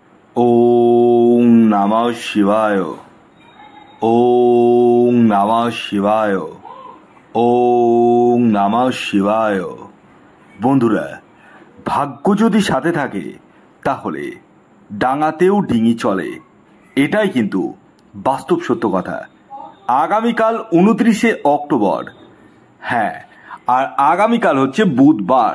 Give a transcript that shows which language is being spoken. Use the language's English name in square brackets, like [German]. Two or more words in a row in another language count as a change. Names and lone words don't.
[Sanskrit] ওং নমঃ শিবায়। ওং নমঃ শিবায়। ওং নমঃ শিবায়। [Bangla] বন্ধুরা, ভাগ্য যদি সাথে থাকে তাহলে ডাঙাতেও ডিঙি চলে, এটাই কিন্তু বাস্তব সত্য কথা। আগামীকাল 29শে অক্টোবর, হ্যাঁ, আর আগামীকাল হচ্ছে বুধবার।